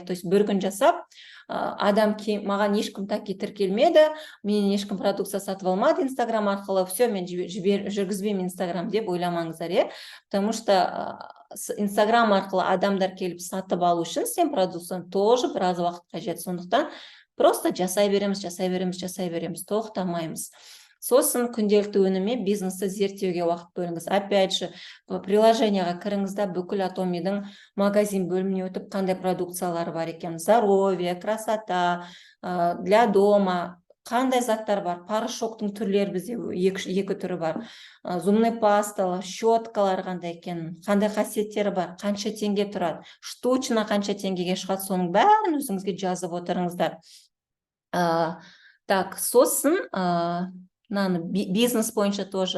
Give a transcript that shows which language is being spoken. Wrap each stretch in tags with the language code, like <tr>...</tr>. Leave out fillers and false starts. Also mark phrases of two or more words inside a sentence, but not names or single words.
<ru>То есть</ru> <kk>бір күн жасап, маған ешкім таки тіркелмеді, мен ешкім продукция сатып алмады Инстаграм арқылы, все, мен жүргізбеймін Инстаграм деп ойламаңыздар,</kk> <ru>потому что</ru> <kk>Инстаграм арқылы адамдар келіп сатып алу үшін сен продукцияны тоже біраз уақыт қажет. Сондықтан просто жасай береміз, тоқтамаймыз. Сосын күнделікті өнімі бизнесті зерттеуге уақыт бөліңіз.</kk> <ru>Опять же,</ru> <kk>приложенияға кіріңізде бүкіл Атомидің магазин бөліміне өтіп, қандай продукциялары бар екен.</kk> <ru>Здоровье, красота, для дома,</ru> <kk>қандай заттар бар. Порошоктың түрлері бізде екі түрі бар. Зубный пасталар, щеткалар қандай екен, қандай қасиеттері бар, қанша теңге тұрады, штучно қанша теңгеге шығады, соның бәрін өзіңізге жазып отырыңыздар. Так, сосын бизнес бойынша тоже.</kk>